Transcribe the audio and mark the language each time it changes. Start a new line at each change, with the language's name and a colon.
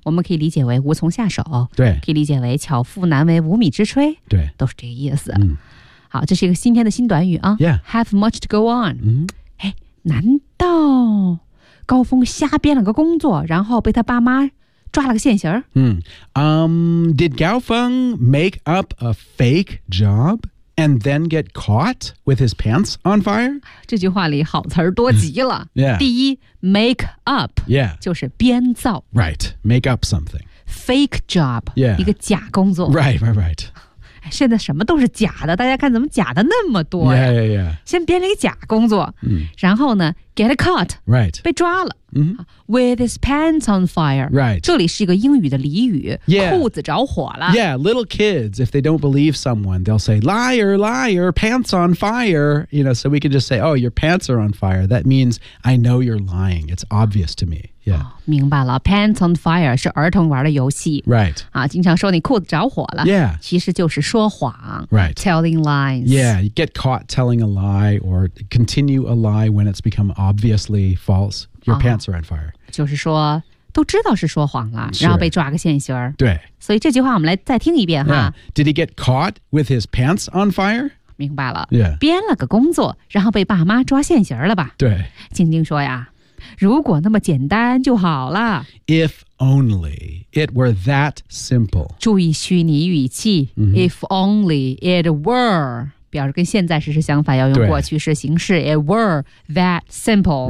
Chinese: 我们可以理解为无从下手，对，可以理解为巧妇难为无米之炊，对，都是这个意思。嗯、好，这是一个新天的新短语啊。
English: Yeah. Have much to go on.、 Mm-hmm.
Chinese: 哎，难道高峰瞎编了个工作，然后被他爸妈？抓了个现行儿。
English: Did Gao Feng make up a fake job and then get caught with his pants on fire?
Chinese: 这句话里好词儿多极了。
English: yeah. 第一 ，make up， yeah，
Chinese: 就是编造。
English: Right， make up something。 Fake job， yeah，
Chinese: 一个假工作。
English: Right， right， right。
Chinese: 现在什么都是假的，大家看怎么假的那么多呀
English: ？Yeah， yeah， yeah。
Chinese: 先编了一个假工作，然后呢 ，
English: get caught， right，
Chinese: 被抓了。 Mm-hmm.
English: With his pants on fire. Right.
Chinese: 这里是一个英语的俚语、
English: yeah.
Chinese: 裤子着火了。
English: Yeah, little kids, if they don't believe someone, they'll say, liar, liar, pants on fire. You know, so we can just say, oh, your pants are on fire. That means I know you're lying. It's obvious to me. Yeah.、
Chinese: 哦、明白了
English: Pants on fire
Chinese: 是儿童玩的游戏。
English: Right.、
Chinese: 啊、经常说你裤子着火了。
English: Yeah.
Chinese: 其实就是说谎。
English: Right. Telling lies. Yeah, you get caught telling a lie or continue a lie when it's become obviously false. Your pants are on fire.、
Chinese: 哦、就是说都知道是说谎了然后被抓个现行。对。所以这句话我们来再听一遍哈。
English: Yeah. Did he get caught with his pants on fire?
Chinese: 明白了。
English: Yeah.
Chinese: 编了个工作然后被爸妈抓现行了吧。对。静静说呀如果那么简单就好了。
English: If only it were that simple.
Chinese: 注意虚拟语气、mm-hmm.
English: If only it were.
Chinese: 表示跟现在时相反要用过去式形式
English: It were that simple.